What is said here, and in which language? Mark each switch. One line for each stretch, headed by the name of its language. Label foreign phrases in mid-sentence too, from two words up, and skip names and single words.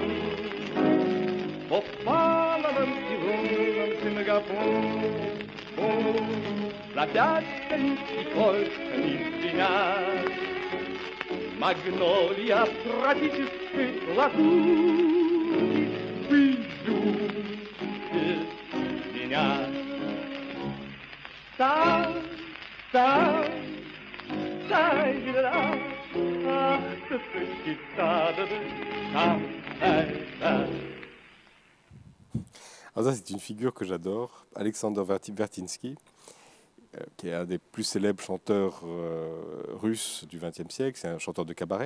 Russian: В опаловом и лунном Сингапуре запятками и кольцами звенят магнолия тропической лазури. Вы любите меня. Там, дай-да-да,
French: Alors ça, c'est une figure que j'adore, Alexander Vertinsky, qui est un des plus célèbres chanteurs russes du XXe siècle. C'est un chanteur de cabaret.